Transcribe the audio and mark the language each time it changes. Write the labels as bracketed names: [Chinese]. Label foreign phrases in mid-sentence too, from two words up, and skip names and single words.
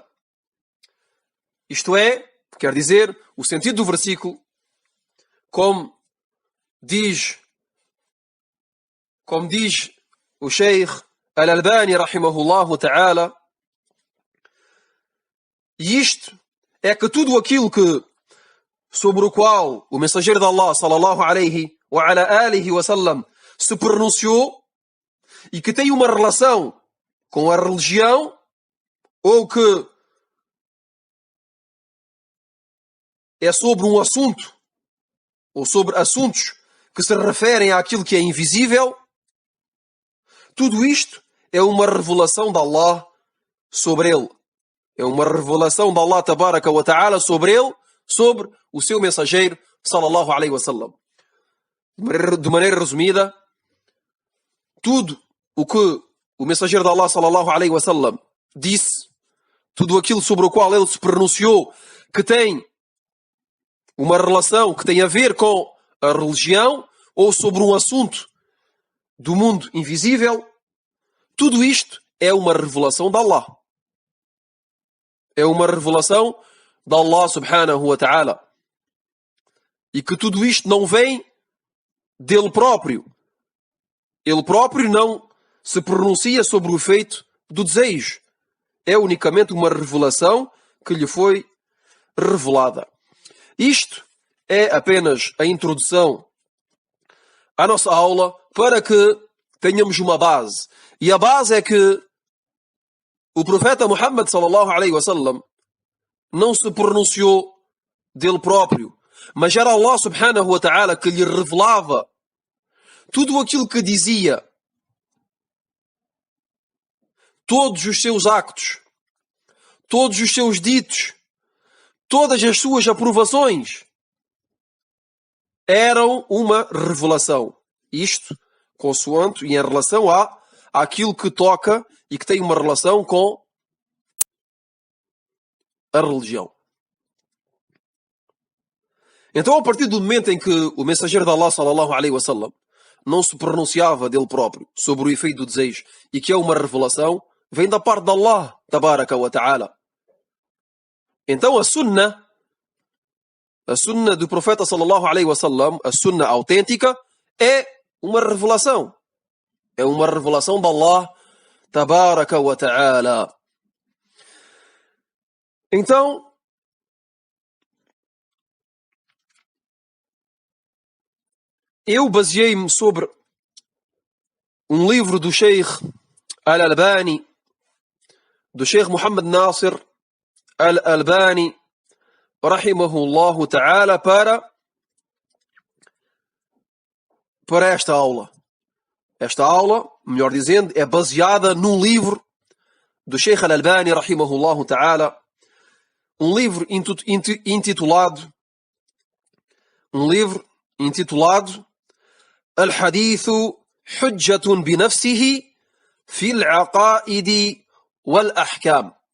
[Portuguese] Isto é, quer dizer, o sentido do versículo, como diz o Sheikh Al-Albani [Arabic] رحمه الله تعالى, [Portuguese] e isto é que tudo aquilo sobre o qual o mensageiro de Allah [Arabic] صلى الله عليه وعلى آله وسلم [Portuguese] se pronunciou e que tem uma relação com a religião, ou que é sobre um assunto, ou sobre assuntos que se referem àquilo que é invisível, tudo isto é uma revelação de Allah sobre ele. É uma revelação de Allah [Arabic] تبارك وتعالى [Portuguese] sobre ele, sobre o seu mensageiro [Arabic] صلى الله عليه وسلم. [Portuguese] De maneira resumida, tudo o que o mensageiro de Allah [Arabic] صلى الله عليه وسلم [Portuguese] disse, tudo aquilo sobre o qual ele se pronunciou, que tem uma relação, que tem a ver com a religião, ou sobre um assunto do mundo invisível, tudo isto é uma revelação de Allah. É uma revelação de Allah [Arabic] سبحانه وتعالى. [Portuguese] E que tudo isto não vem dele próprio. Ele próprio não se pronuncia sobre o efeito do desejo. É unicamente uma revelação que lhe foi revelada. Isto é apenas a introdução à nossa aula para que tenhamos uma base. E a base é que o profeta Muhammad [Arabic] صلى الله عليه وسلم [Portuguese] não se pronunciou dele próprio, mas era Allah [Arabic] سبحانه وتعالى [Portuguese] que lhe revelava tudo aquilo que dizia, todos os seus actos, todos os seus ditos, todas as suas aprovações eram uma revelação. Isto consoante e em relação àquilo que toca e que tem uma relação com a religião. Então, a partir do momento em que o mensageiro de Allah [Arabic] صلى الله عليه وسلم [Portuguese] não se pronunciava dele próprio sobre o efeito do desejo e que é uma revelação, vem da parte de Allah [Arabic] تبارك وتعالى. [Portuguese] Então a sunna do profeta [Arabic] صلى الله عليه وسلم, [Portuguese] a sunna autêntica, é uma revelação. É uma revelação de Allah [Arabic] تبارك وتعالى. [Portuguese] Então, eu baseei-me sobre um livro do Sheikh Al-Albani, do Sheikh Muhammad Nasir Al-Albani, [Arabic] رحمه الله تعالى, [Portuguese] para esta aula. Esta aula, melhor dizendo, é baseada num livro do Sheikh Al-Albani, [Arabic] رحمه الله تعالى, [Portuguese] um livro intitulado Al-Hadithu Hujjatun Binafsihi Fil Aqaidi Wal Ahkam.